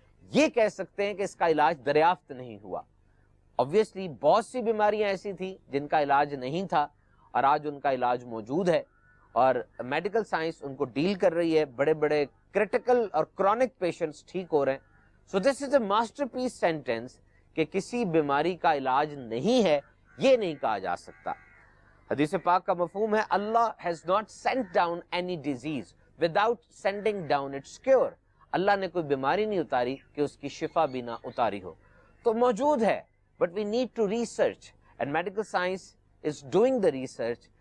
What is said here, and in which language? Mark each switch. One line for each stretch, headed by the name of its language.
Urdu: یہ کہہ سکتے ہیں کہ اس کا علاج دریافت نہیں ہوا. obviously بہت سی بیماریاں ایسی تھیں جن کا علاج نہیں تھا, اور آج ان کا علاج موجود ہے, اور میڈیکل سائنس ان کو ڈیل کر رہی ہے. بڑے بڑے کرٹیکل اور کرونک پیشنٹس ٹھیک ہو رہے ہیں.
English: so this is a masterpiece sentence
Urdu: کہ کسی بیماری کا علاج نہیں ہے, یہ نہیں کہا جا سکتا. حدیث پاک کا مفہوم ہے
English: اللہ has not sent down any disease without sending down its cure.
Urdu: اللہ نے کوئی بیماری نہیں اتاری کہ اس کی شفا بھی نہ اتاری ہو. تو موجود ہے,
English: but we need to research and medical science is doing the research.